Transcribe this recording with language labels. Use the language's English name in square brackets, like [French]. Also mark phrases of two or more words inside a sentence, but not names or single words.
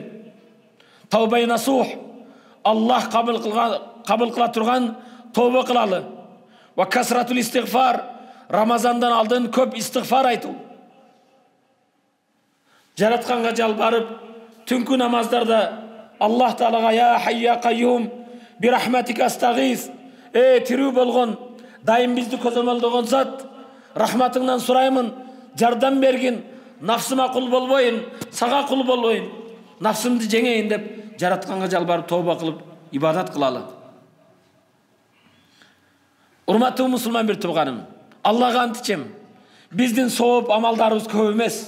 [Arabic] توبة نصوح, [Kyrgyz] Аллах кабыл кыла турган тооба кылалы. [Arabic] وكثرة الاستغفار, [Kyrgyz] Рамазандан алдын көп истигфар айтуу. Жаратканга жалбарып, түнкү намаздарда Аллах Таалага [Arabic] يا حي يا قيوم برحمتك أستغيث, [Kyrgyz] тирүү болгон, дайым бизди көзөмөлдөгөн зат, рахматыңдан сураймын, жардам бергин, нафсыма кул болбойын, сага кул болбойын, нафсымды жеңейин деп жаратканга жалбарып тооба кылып ибадат кылалы. Урматтуу мусулман бир тууганым, Аллага ант ичем, биздин сооп амалдарыбыз көп эмес.